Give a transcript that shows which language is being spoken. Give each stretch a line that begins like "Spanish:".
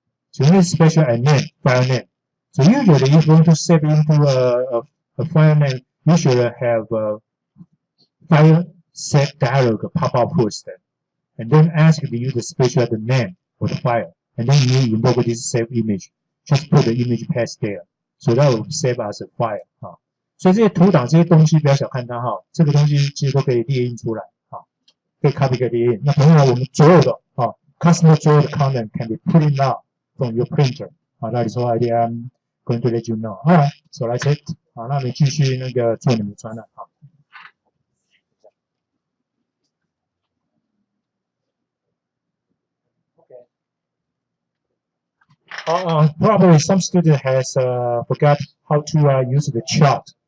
English: So you need special name, file name. So usually if you want to save into a file name, you should have a file save dialog pop up first, and then ask the user special the name for the file, and then you invoke this save image.
Chinese: Just put the image path there, so that will save as a file 所以这些图档这些东西不要小看它这个东西其实都可以列印出来可以 copy 可以列印。
English: 那同样我们所有的customer 所有的 content can be printed out from your printer that is why I'm going to let you know. Alright, so that's it. 那我们继续那个做你们专栏 Probably some student has forgot how to use the chart.